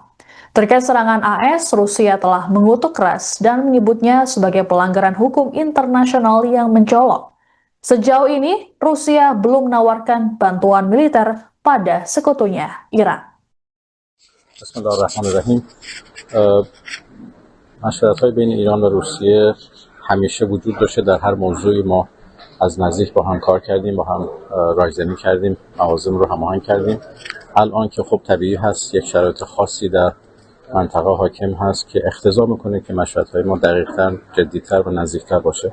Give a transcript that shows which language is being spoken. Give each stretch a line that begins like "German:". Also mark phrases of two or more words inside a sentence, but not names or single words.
Indonesian: Terkait serangan AS, Rusia telah mengutuk keras dan menyebutnya sebagai pelanggaran hukum internasional yang mencolok. Sejauh ini, Rusia belum menawarkan bantuan militer pada sekutunya, Iran.
Arabic: بسم الله الرحمن الرحيم.
Persian: مشورت‌های بین ایران و روسیه همیشه وجود داشته. در هر موضوعی ما از نزدیک با هم کار کردیم، با هم رایزنی کردیم، موازم رو هماهنگ کردیم. الان که خب طبیعی هست یک شرایط خاصی در منطقه حاکم هست که اقتضا میکنه که مشورت‌های ما دقیق‌تر، جدی‌تر و نزدیک‌تر باشه.